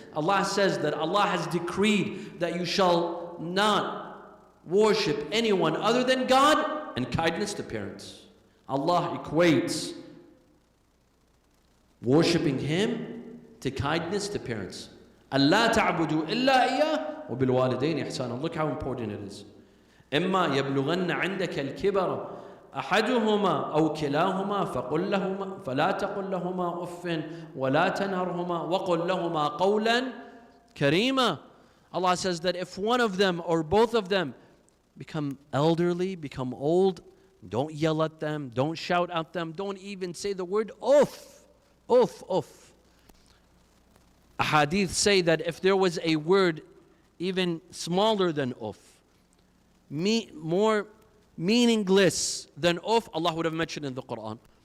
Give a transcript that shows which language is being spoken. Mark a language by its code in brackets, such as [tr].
[en] Allah says that Allah has decreed that you shall not worship anyone other than God, and kindness to parents. Allah equates worshipping Him to kindness to parents. [ar] أَلَّا تَعْبُدُوا إِلَّا إِيَّاهُ وَبِالْوَالِدَيْنِ إِحْسَانًا. [en] Look how important it is. [ar] إِمَّا يَبْلُغَنَّ عِنْدَكَ الْكِبَرَ أحدهما أو كلاهما فلا تقل لهما أف ولا تنهرهما وقل لهما قولا كريما. [en] Allah says that if one of them or both of them become elderly, become old, don't yell at them, don't shout at them, don't even say the word uff, uff, uff. Hadith say that if there was a word even smaller than uff, more meaningless than uff, Allah would have mentioned in the Quran.